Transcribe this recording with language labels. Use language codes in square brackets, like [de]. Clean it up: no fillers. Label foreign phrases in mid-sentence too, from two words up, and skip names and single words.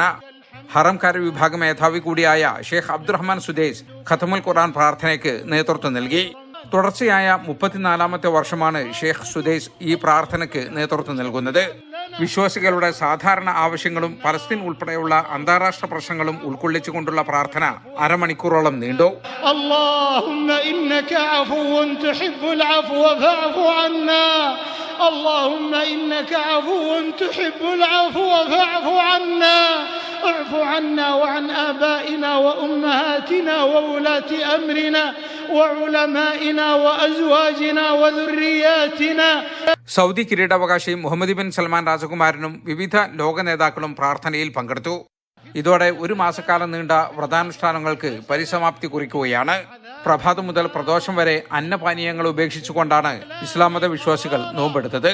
[ml] ഹറംകാര വിഭാഗ മേധാവി കൂടിയായ ഷെയ്ഖ് അബ്ദുറഹ്മാൻ സുദൈസ് [ar] ختم القرآن [ml] പ്രാർത്ഥനയ്ക്ക് നേതൃത്വം നൽകി. തുടർച്ചയായ 34-ാമത്തെ വർഷമാണ് ഷെയ്ഖ് സുദൈസ് ഈ പ്രാർത്ഥനയ്ക്ക് നേതൃത്വം നൽകുന്നത്. വിശ്വാസികളുടെ സാധാരണ ആവശ്യങ്ങളും പലസ്തീൻ ഉൾപ്പെടെയുള്ള അന്താരാഷ്ട്ര പ്രശ്നങ്ങളും ഉൾക്കൊള്ളിച്ചുകൊണ്ടുള്ള പ്രാർത്ഥന അരമണിക്കൂറോളം നീണ്ടു. [ar] اللهم إنك عفو تحب العفو فاعف عنا اللهم إنك عفو تحب العفو فاعف عنا اعف عنا وعن آبائنا وأمهاتنا وولاة أمرنا وعلمائنا وأزواجنا وذرياتنا. [ml] സൗദി കിരീടാവകാശി മുഹമ്മദ് ബിൻ സൽമാൻ രാജകുമാരനും വിവിധ ലോക നേതാക്കളും പ്രാർത്ഥനയിൽ പങ്കെടുത്തു. ഇതോടെ ഒരു മാസക്കാലം നീണ്ട വ്രതാനുഷ്ഠാനങ്ങൾക്ക് പരിസമാപ്തി കുറിക്കുകയാണ്. പ്രഭാതം മുതൽ പ്രദോഷം വരെ അന്നപാനീയങ്ങൾ ഉപേക്ഷിച്ചുകൊണ്ടാണ് ഇസ്ലാം മത വിശ്വാസികൾ നോമ്പെടുത്തത്.